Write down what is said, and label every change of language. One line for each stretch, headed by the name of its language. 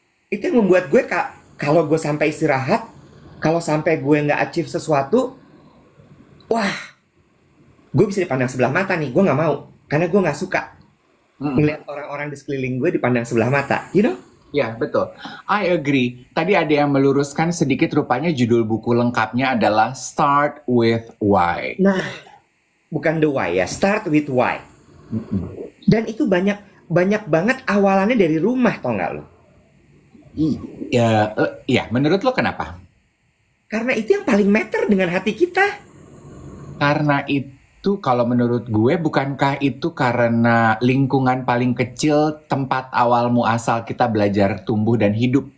Indonesian: Itu yang membuat gue kalau gue sampai istirahat, kalau sampai gue nggak achieve sesuatu, wah, gue bisa dipandang sebelah mata nih. Gue nggak mau. Karena gue nggak suka ngeliat orang-orang di sekeliling gue dipandang sebelah mata.
English: You know?
Indonesian: Ya, betul.
English: I agree.
Indonesian: Tadi ada yang meluruskan sedikit, rupanya judul buku lengkapnya adalah Start with Why. Nah, bukan the why ya, start with why. Dan itu banyak banget awalannya dari rumah, tau nggak lo? Ya, menurut lo kenapa? Karena itu yang paling matter dengan hati kita. Karena itu kalau menurut gue, bukankah itu karena lingkungan paling kecil tempat awal muasal kita belajar tumbuh dan hidup.